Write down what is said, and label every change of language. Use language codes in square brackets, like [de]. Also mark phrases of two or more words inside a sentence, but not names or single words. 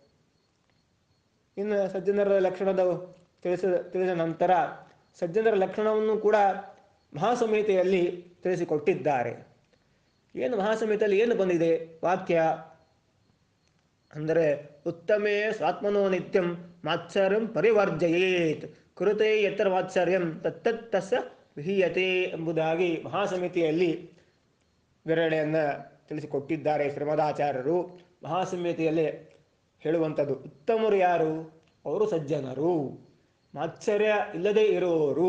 [kn] ಇನ್ನು ಸಜ್ಜನರ ಲಕ್ಷಣದ ತಿಳಿದ ನಂತರ ಸಜ್ಜನರ ಲಕ್ಷಣವನ್ನು ಕೂಡ ಮಹಾಸಂಹಿತೆಯಲ್ಲಿ ತಿಳಿಸಿಕೊಟ್ಟಿದ್ದಾರೆ. ಏನು ಮಹಾಸಂಹಿತೆಯಲ್ಲಿ ಏನು ಬಂದಿದೆ ವಾಕ್ಯ ಅಂದರೆ [sa] ಉತ್ತಮೇ ಸ್ವಾತ್ಮನೋ ನಿತ್ಯಂ ಮಾತ್ಸರ್ಯಂ ಪರಿವರ್ಜಯೇತ್ ಕುರುತೆ ಯತ್ರ ಮಾತ್ಸರ್ಯಂ ತತ್ತತ್ತಸ ವಿಹೀಯತೆ [kn] ಎಂಬುದಾಗಿ ಮಹಾಸಂಹಿತೆಯಲ್ಲಿ ವಿವರಣೆಯನ್ನು ತಿಳಿಸಿಕೊಟ್ಟಿದ್ದಾರೆ ಶ್ರೀಮದಾಚಾರ್ಯರು. ಮಹಾಸಂಹಿತೆಯಲ್ಲಿ ಹೇಳುವಂಥದ್ದು ಉತ್ತಮರು ಯಾರು? ಅವರು ಸಜ್ಜನರು, ಮಾತ್ಸರ್ಯ ಇಲ್ಲದೆ ಇರುವವರು.